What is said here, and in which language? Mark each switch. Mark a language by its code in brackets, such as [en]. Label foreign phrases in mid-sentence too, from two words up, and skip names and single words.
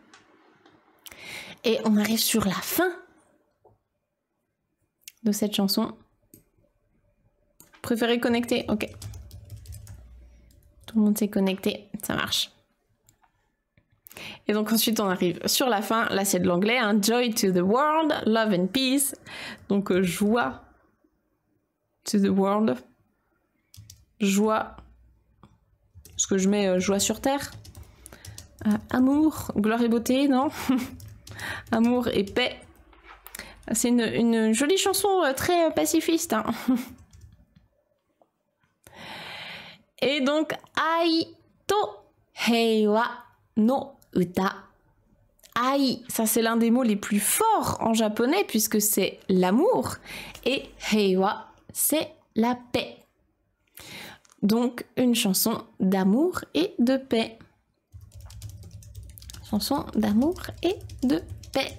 [fr] Et on arrive sur la fin de cette chanson. Préférez connecter? Ok. Tout le monde s'est connecté, ça marche. Et donc ensuite on arrive sur la fin, là c'est de l'anglais, hein. [en] Joy to the world, love and peace. [fr] Donc joie [en] to the world. [fr] Joie. Est-ce que je mets joie sur terre? Amour, gloire et beauté, non? Amour et paix. C'est une jolie chanson très pacifiste. Hein. Et donc, [ja] ai to heiwa no uta. [fr] Ai, ça c'est l'un des mots les plus forts en japonais puisque c'est l'amour. Et heiwa, c'est la paix. Donc, une chanson d'amour et de paix. Chanson d'amour et de paix.